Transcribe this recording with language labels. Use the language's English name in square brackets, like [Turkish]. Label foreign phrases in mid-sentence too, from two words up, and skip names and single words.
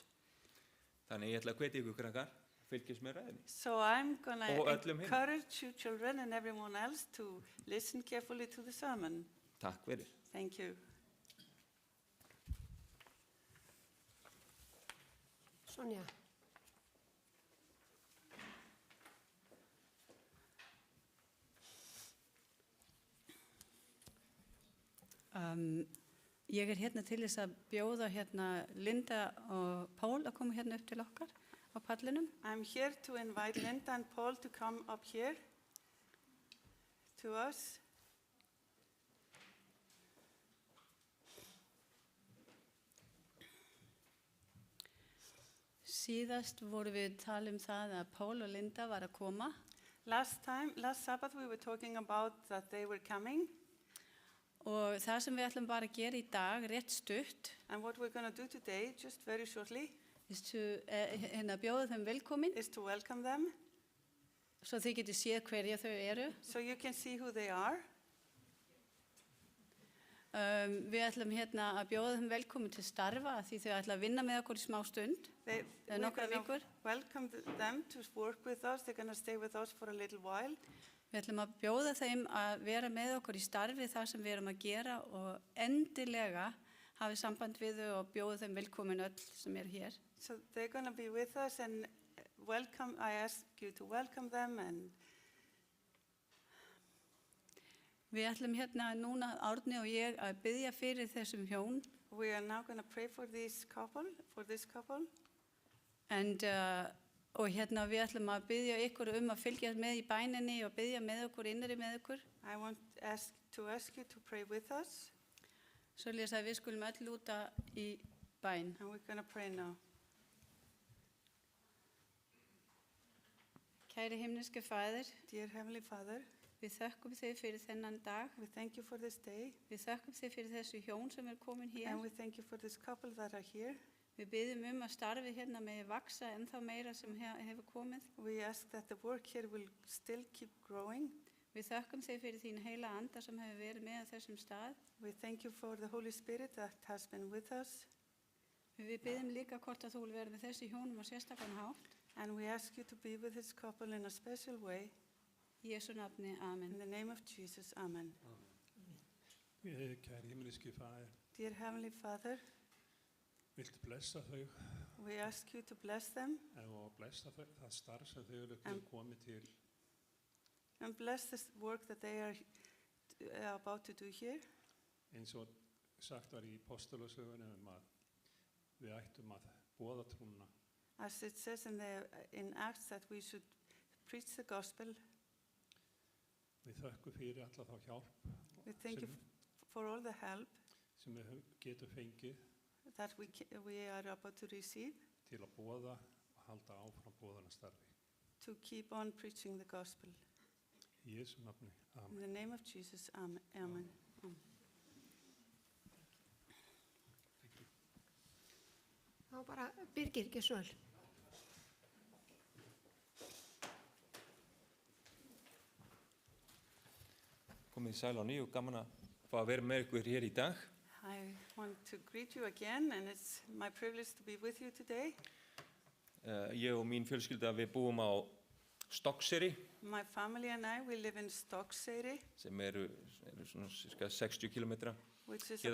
[Icelandic] Þannig ég ætla að hvetja ykkur krakkar, fylgjast með ræðinni. [English] So I'm going [Icelandic] Og [English] to [Icelandic] öllum hinum. [English] encourage you children and everyone else to listen carefully to the sermon. [Icelandic] Takk fyrir. [English] Thank you. [Icelandic] Sonja. Ég er hérna til þess að bjóða hérna Linda og Pál að koma hérna upp til okkar á pallinum. [English] I'm here to invite Linda and Paul to come up here to us. [Icelandic] Síðast voru við tala það að Pál og Linda var að koma [English] Last Sabbath, we were talking about that they were coming. [Icelandic] og það sem við ætlum bara að gera í dag, rétt stutt, [English] And what we're going to do today, just very shortly, [Icelandic] hérna bjóða þeim velkomin [English] is to welcome them [Icelandic] svo þið getið séð hverja þau eru. [English] so you can see who they are. [Icelandic] Við ætlum hérna að bjóða þeim velkomin til starfa af því þau ætla að vinna með okkur í smá stund. [English] They, They're not gonna gonna [Icelandic] vikur. [English] welcome them to work with us. They're going to stay with us for a little while. [Icelandic] Við ætlum að bjóða þeim að vera með okkur í starfi það sem við erum að gera og endilega hafi samband við þau og bjóða þeim velkomin öll sem er hér. [English] So they're going to be with us and welcome. I ask you to welcome them. And [Icelandic] Við ætlum hérna núna Árni og ég að biðja fyrir þessum hjón [English] we are now going to pray for this couple, [Icelandic] og hérna við ætlum að biðja ykkur að fylgja með í bæninni og biðja með okkur, innri með okkur. [English] I want to ask you to pray with us. [Icelandic] Svoleiðis að við skulum öll úta í bæn. [English] And we're going to pray now. [Icelandic] Kæri himneske Faðir, [English] dear Heavenly Father, [Icelandic] við þökkum þig fyrir þennan dag. [English] we thank you for this day, [Icelandic] Við þökkum þig fyrir þessu hjón sem er komin hér. [English] and we thank you for this couple that are here. [Icelandic] Við biðjum að starfi hérna megi vaksa ennþá meira sem hefur komið. [English] We ask that the work here will still keep growing. [Icelandic] Við þökkum þig fyrir þín heila anda sem hefur verið með á þessum stað. [English] We thank you for the Holy Spirit that has been with us. [Icelandic] Við biðjum líka hvort að þú vil vera með þessu hjónum á sérstakann hátt. [English] And we ask you to be with this couple in a special way. [Icelandic] Í Jesú nafni, amen. [English] In the name of Jesus, amen. [Danish] Kæri himmelske Fader, [English] Dear Heavenly Father, [Icelandic] viltu blessa þau [English] we ask you to bless them [Icelandic] og blessa það starf sem þau eru komið til [English] and bless this work that they are about to do here. [Icelandic] eins og sagt var í postulasögunum að við ættum að boða trúna. [English] As it says in Acts that we should preach the gospel. [Icelandic] Við þökkum fyrir alla þá hjálp [English] We thank you for all the help [Icelandic] sem við getum fengið [English] that we are about to receive [Icelandic] til að boða og halda áfram boðanastarfi. [English] to keep on preaching the gospel. [Icelandic] Í Jesú nafni, [English] In amen. the name of Jesus, amen. Amen. [Icelandic] Þá bara Birgir Gisvöld. Komið sæl á ný og gaman að fá að vera með ykkur hér í dag. [English] I want to greet you again, and it's my privilege to be with you today. [Icelandic] Ég og mín fjölskylda við búum á Stokkseyri [English] My family and I, we live in Stokkseyri, [Icelandic] sem eru svona cirka 60 kilometra [English] which is